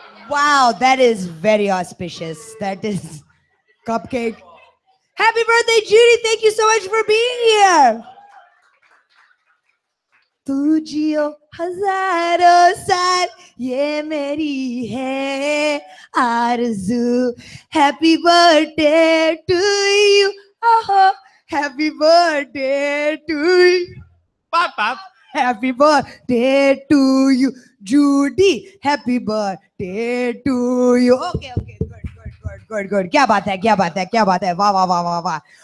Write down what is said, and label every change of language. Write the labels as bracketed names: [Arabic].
[English] Wow, that is very auspicious. That is cupcake. Happy birthday, Judy. Thank you so much for being here. [Hindi] तुझियो हजारों साल ये मेरी है आरज़ू. [English] Happy birthday to you. Oh, happy birthday to you. Pop, pop. Happy birthday to you, Judy. Happy birthday to you. Okay, good. [Hindi] क्या बात है. वाह, वाह, वाह, वाह, वाह.